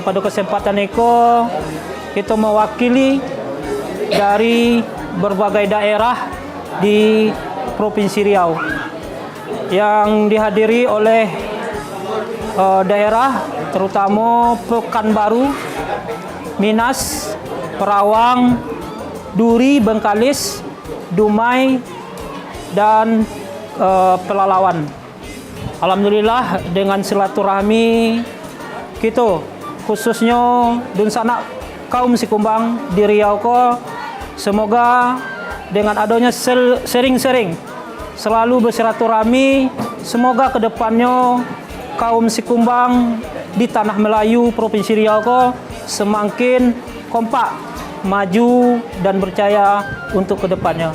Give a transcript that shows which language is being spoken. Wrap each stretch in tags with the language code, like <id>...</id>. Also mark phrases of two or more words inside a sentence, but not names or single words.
<id>pada kesempatan itu kita mewakili dari berbagai daerah di Provinsi Riau yang dihadiri oleh daerah terutama Pekanbaru, Minas, Perawang, Duri, Bengkalis, Dumai, dan Pelalawan. Alhamdulillah dengan silaturahmi kita khususnya dun sanak kaum Sikumbang di Riau ko, semoga dengan adanya sering-sering selalu bersilaturahmi, semoga kedepannya kaum Sikumbang di Tanah Melayu Provinsi Riau ko semakin kompak, maju dan percaya untuk kedepannya.</id>